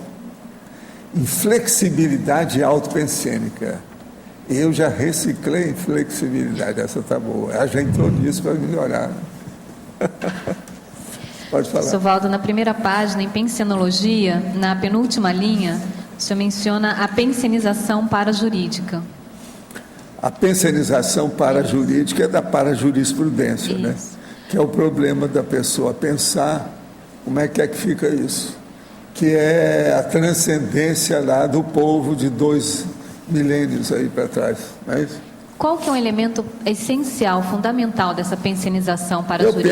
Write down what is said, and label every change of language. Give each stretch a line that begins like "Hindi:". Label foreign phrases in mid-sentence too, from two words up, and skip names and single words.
Portuguese: Inflexibilidade autopensênica. Eu já reciclei inflexibilidade, essa está boa. Ela já entrou nisso para melhorar. Pode falar. Sovaldo, na primeira página, em pensenologia, na penúltima linha, o senhor menciona a pensenização parajurídica. A pensenização parajurídica é da parajurisprudência, né? Que é o problema da pessoa pensar como é que fica isso. Que é a transcendência lá do povo de 2 milênios aí para trás, não é isso? Qual que é o elemento essencial, fundamental dessa pensenização parajurídica?